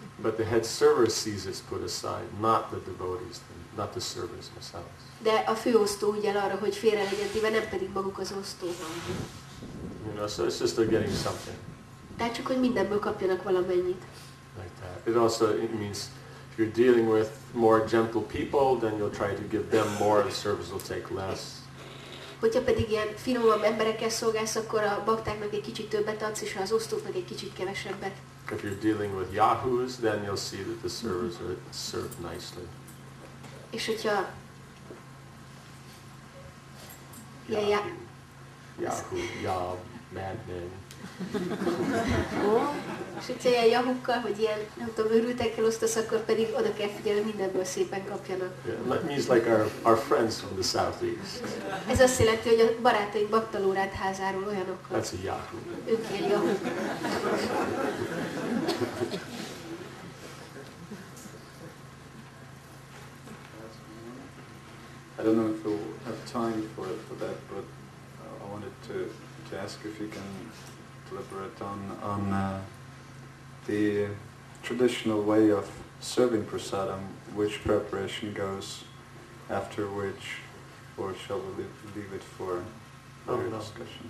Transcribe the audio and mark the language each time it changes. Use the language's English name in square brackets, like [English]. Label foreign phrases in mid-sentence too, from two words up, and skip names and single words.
[English] But the head server sees it's put aside, not the devotees, not the servers themselves. [Hungarian] De a főosztó ügyel arra, hogy félre legyen téve, nem pedig maguk az osztók. [English] You know, so it's just they're getting something [Hungarian] Tehát csak, hogy mindenből kapjanak valamennyit. [English] like that. It also means if you're dealing with more gentle people, then you'll try to give them more, the servers will take less. [Hungarian] Hogyha pedig ilyen finomabb emberekkel szolgálsz, akkor a baktáknak egy kicsit többet adsz, és az osztóknak egy kicsit kevesebbet. [English] If you're dealing with yahoos, then you'll see that the servers are served nicely. [Hungarian] És hogyha [English] Yahoo, Yah, madmen. [Hungarian] És hogyha ilyen jahukkal, vagy ilyen, nem tudom, őrültekkel osztasz, akkor pedig oda kell figyelni, mindenből szépen kapjanak. [English] Yeah, that means like our friends from the southeast. [Hungarian] Ez azt jelenti, hogy a barátaink baktalórát házáról olyanokkal. [English] That's a Yahoo. [Hungarian] Ők ilyen jahuk. [English] I don't know if we'll have time for that, but I wanted to ask if you can elaborate on the traditional way of serving prasadam, which preparation goes after which, or shall we leave it for other discussions?